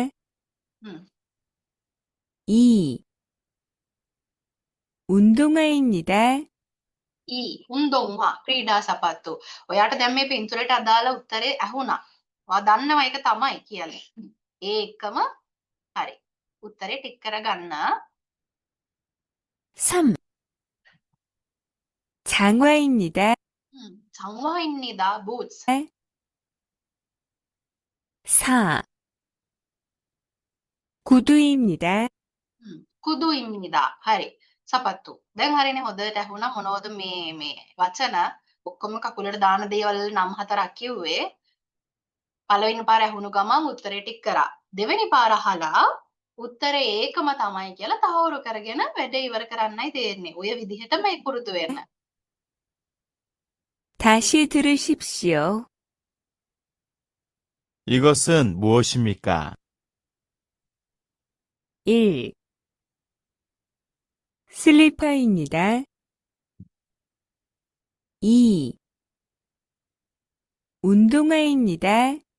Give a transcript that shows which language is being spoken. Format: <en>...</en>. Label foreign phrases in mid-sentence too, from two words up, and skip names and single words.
<ko>2. 운동화입니다.</ko> <si>උන්දොන්වා ක්‍රීඩා සපත්තු. ඔයාට දැන් මේ පින්තූරයට අදාළ උත්තරේ ඇහුණා. ඔයා දන්නවා ඒක තමයි කියලා. ඒ එකම හරි. උත්තරේ ටික් කරගන්න.</si> <ko>3. 장화입니다. 장화입니다. boots. 4. 구두입니다. 구두입니다.</ko> <si>හරි. සපත්තු. දැන් හරිනේ හොඳට ඇහුණා මොනවද මේ වචන ඔක්කොම කකුලට දාන දේවල් නම් හතරක් කිව්වේ. පළවෙනි පාර ඇහුණු ගමන් උත්තරේ ටික කරා. දෙවෙනි පාර අහලා උත්තරේ ඒකම තමයි කියලා තහවුරු කරගෙන වැඩ ඉවර කරන්නයි තියෙන්නේ. ඔය විදිහටම ඒ පුරුදු වෙන්න.</si> <ko>다시 들으십시오. 이것은 무엇입니까? 1. 슬리퍼입니다. 2. 운동화입니다.</ko>